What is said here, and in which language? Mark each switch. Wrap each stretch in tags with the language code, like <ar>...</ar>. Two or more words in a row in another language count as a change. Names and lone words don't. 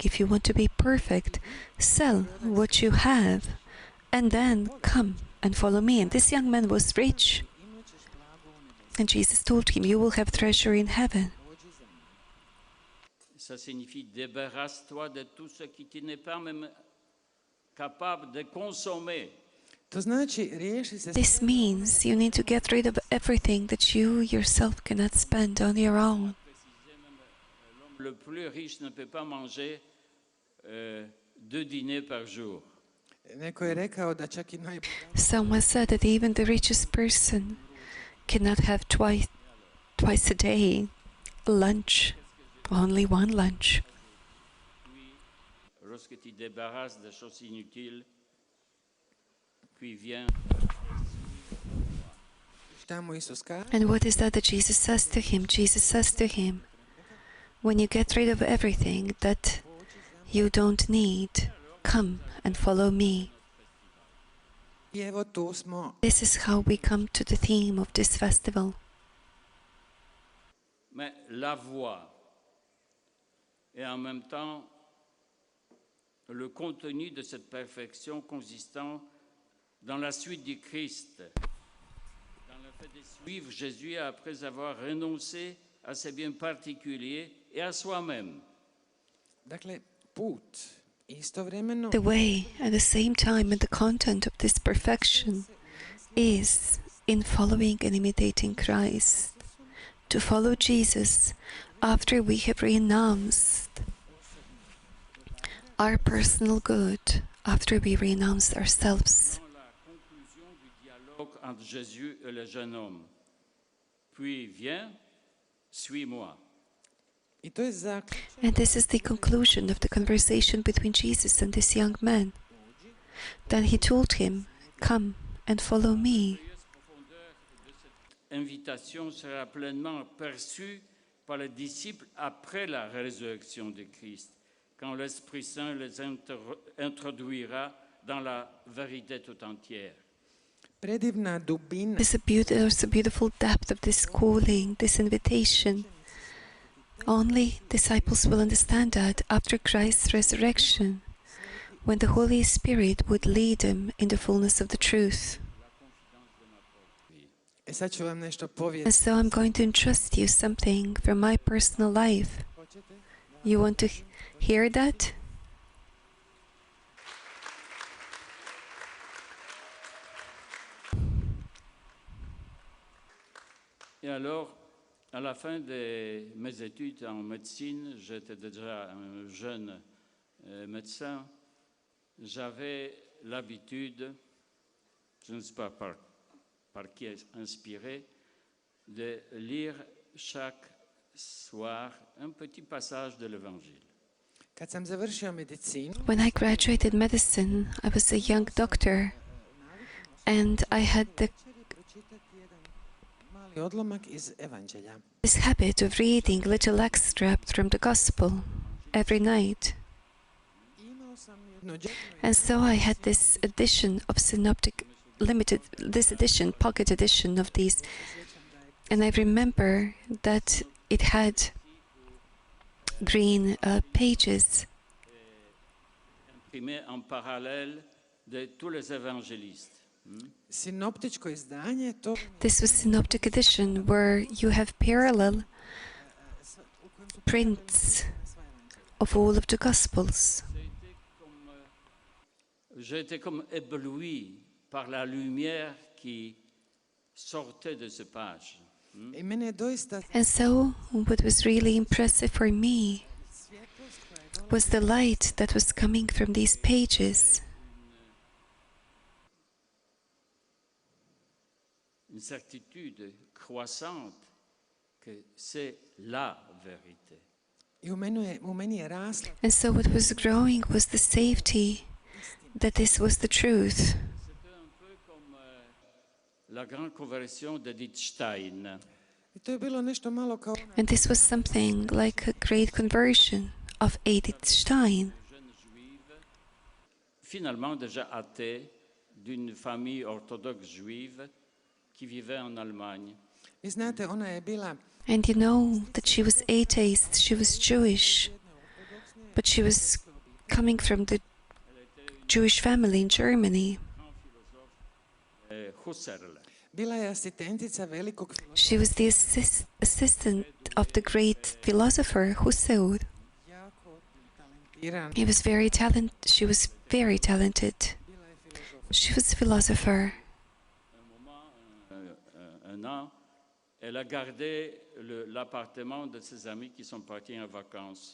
<en>If you want to be perfect, sell what you have, and then come and follow me. And this young man was rich. And Jesus told him, you will have treasure in heaven.</en> <fr>Ça signifie débarrasse-toi de tout ce qui tu n'es pas même capable de consommer.</fr> <hr>To znači riješi se</hr> <en>This means you need to get rid of everything that you yourself cannot spend on your own.</en> <fr>L'homme le plus riche ne peut pas manger 2 dîners par jour.</fr> <hr>Neko je rekao da čak i</hr> <en>Someone said that even the richest person cannot have twice a day lunch, only one lunch.</en> <fr>Lorsque tu débarrasses des choses inutiles, puis viens.</fr> <hr>šta mu Isus kaže?</hr> <en>And what is that Jesus says to him? Jesus says to him, when you get rid of everything that you don't need, come and follow me.</en> <hr>I evo tu smo.</hr> <en>This is how we come to the theme of this festival.</en> <fr>Mais la voie et en même temps le contenu de cette perfection consistant dans la suite du Christ, dans le fait de suivre Jésus après avoir renoncé à ses biens particuliers et à soi-même.</fr> <hr>Dakle, put istovremeno</hr> <en>The way, at the same time, and the content of this perfection is in following and imitating Christ. To follow Jesus after we have renounced our personal good, after we renounce ourselves.</en> <fr>La conclusion du dialogue entre Jésus et le jeune homme. Puis viens, suis-moi.</fr> <hr>I to je zaključak.</hr> <en>And this is the conclusion of the conversation between Jesus and this young man. Then he told him, come and follow me.</en> <fr>Invitation sera pleinement perçue par les disciples après la résurrection de Christ, quand l'Esprit Saint les introduira dans la vérité tout entière.</fr> <hr>Predivna dubina</hr> <en>There's a beautiful depth of this calling, this invitation. Only disciples will understand that after Christ's resurrection, when the Holy Spirit would lead them in the fullness of the truth.</en> <hr>E sad ću vam nešto</hr> <en>And</en> <hr>povijesti.</hr> <en>so I'm going to entrust you something from my personal life. You want to hear that?</en> <fr>Et alors, à la fin de mes études en médecine, j'étais déjà un jeune médecin, j'avais l'habitude, je ne sais pas par qui inspiré, de lire chaque soir un petit passage de l'Évangile.</fr> <hr>Kad sam završio medicinu,</hr> <en>When I graduated medicine, I was a young doctor, and I had</en> <hr>pročitati jedan mali odlomak iz Evanđelja.</hr> <en>this habit of reading little extract from the Gospel every night.</en> <hr>Imao sam jedno đečno</hr> <en>And so I had this edition of Synoptic Limited, this edition, pocket edition of these, and I remember that it had green pages,</en> <fr>Imprimé en parallèle de tous les évangélistes.</fr> <hr>sinoptičko izdanje, to</hr> <en>This was Synoptic edition, where you have parallel prints of all of the Gospels.</en> <fr>J'ai été comme ébloui par la lumière qui sortait de ces pages.</fr> <hr>I mene je doista</hr> <en>And so, what was really impressive for me</en> <hr>svjetlost koja je</hr> <en>was the light that was coming from these pages.</en> <fr>Une certitude croissante que c'est la vérité.</fr> <hr>I u meni je rasla</hr> <en>And so, what was growing was the safety that this was the truth.</en> <fr>C'était un peu comme la grande conversion d'Edith Stein.</fr> <hr>i to je bilo nešto malo kao ona</hr> <en>And this was something like a great conversion of Edith Stein.</en> <fr>Jeune juive, finalement déjà athée, d'une famille orthodoxe juive qui vivait en Allemagne.</fr> <hr>Vi znate, ona je bila</hr> <en>And you know that she was atheist, she was Jewish, but she was coming from the Jewish family in Germany.</en> <fr>Husserl.</fr> <hr>bila je asistentica velikog</hr> <en>She was the assistant of the great philosopher Husserl.</en> <hr>jako talentiran.</hr> <en>She was very talented. She was a philosopher.</en> <fr>Un an, elle a gardé l'appartement de ses amis qui sont partis en vacances.</fr>